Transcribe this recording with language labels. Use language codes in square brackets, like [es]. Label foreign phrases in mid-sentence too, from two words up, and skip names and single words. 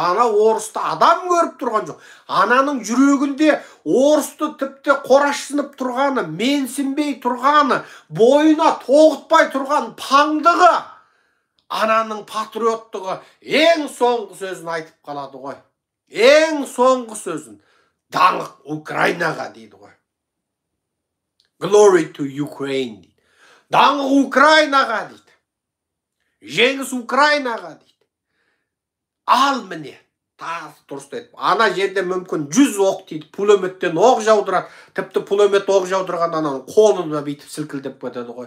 [kk] Ана орысты адам көріп тұрған жоқ. Ананың жүрегінде орысты тіпті қорашсынып тұрғаны, менсінбей тұрғаны, бойына тоғытпай тұрған паңдығы, ананың патриоттығы ең соңғы сөзін айтып қалады ғой. Ең соңғы сөзін. Даңық Украинаға дейді ғой. [en] Glory to Ukraine дейді. [kk] Даңық Украинаға дейді. Жеңіс Украинаға дейді. Ал міне, дұрыс айтып. Ана жерде мүмкін 100 оқ дейді, пулеметтен оқ жаудырады. Тіпті пулемет оқ жаудырған ананың қолында бүйтіп сілкілдеп кетеді ғой.